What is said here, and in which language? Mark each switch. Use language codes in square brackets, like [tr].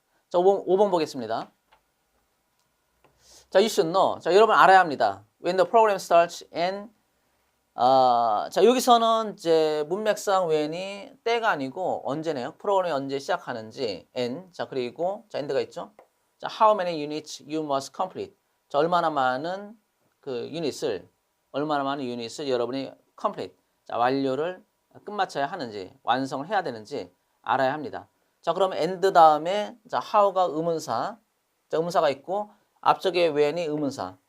[ko] 자, 5번 보겠습니다. 자, [en] you should know. [ko] 자, 여러분 알아야 합니다. [en] When the program starts and [ko] 자, 여기서는 이제 문맥상 when이 때가 아니고 언제네요. 프로그램이 언제 시작하는지 and 자, 그리고 자, end가 있죠. [en] 자, how many units you must complete. [ko] 자, 얼마나 많은 유닛을 여러분이 complete. 자, 완료를 끝마쳐야 하는지, 완성을 해야 되는지 알아야 합니다. 자, 그럼 and 다음에 자, how가 의문사. 자, 의문사가 있고 앞쪽에 when이 의문사.